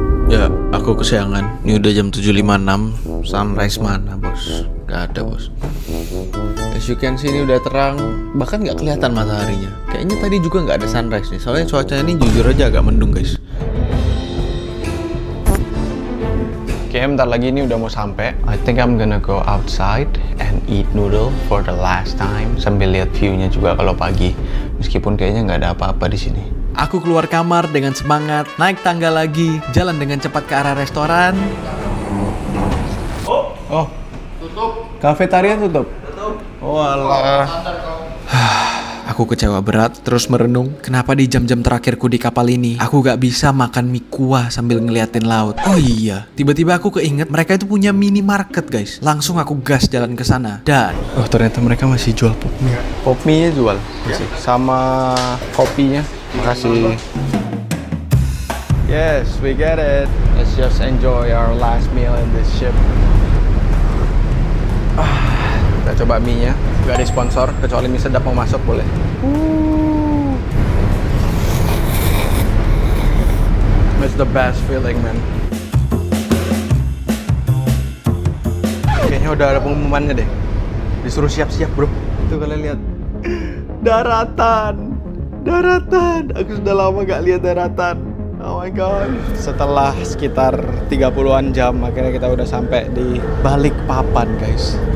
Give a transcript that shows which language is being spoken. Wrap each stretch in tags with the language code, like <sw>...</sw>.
<id>Ya, aku kesiangan. Ini udah jam 7.56. Sunrise mana, bos? Gak ada, bos.</id> <en>As you can see,</en> <id>ini udah terang. Bahkan gak kelihatan mataharinya. Kayaknya tadi juga gak ada sunrise nih. Soalnya cuacanya ini jujur aja agak mendung, guys. Oke, bentar lagi ini udah mau sampai.</id> <en>I think I'm gonna go outside and eat noodle for the last time.</en> <id>Sambil lihat view-nya juga kalau pagi. Meskipun kayaknya nggak ada apa-apa di sini. Aku keluar kamar dengan semangat, naik tangga lagi, jalan dengan cepat ke arah restoran. Oh, tutup. Kafetaria tutup. Oh alah. Aku kecewa berat, terus merenung, kenapa di jam-jam terakhirku di kapal ini, aku gak bisa makan mie kuah sambil ngeliatin laut. Oh iya, tiba-tiba aku keinget mereka itu punya minimarket guys. Langsung aku gas jalan ke sana dan Oh ternyata mereka masih jual pop mie. Pop mie-nya jual masih. Sama kopinya. Makasih.</id> <en>Yes, we get it. Let's just enjoy our last meal in this ship.</en> <id>Kita coba mie-nya. Gak ada sponsor, kecuali mie sedap mau masuk boleh.</id> <en>It's the best feeling, man.</en> <id>Kayaknya udah ada pengumumannya deh. Disuruh siap-siap, bro. Itu kalian lihat. Daratan. Daratan. Aku sudah lama gak lihat daratan.</id> <en>Oh my god.</en> <id>Setelah sekitar 30-an jam, akhirnya kita udah sampai di Balikpapan, guys.</id>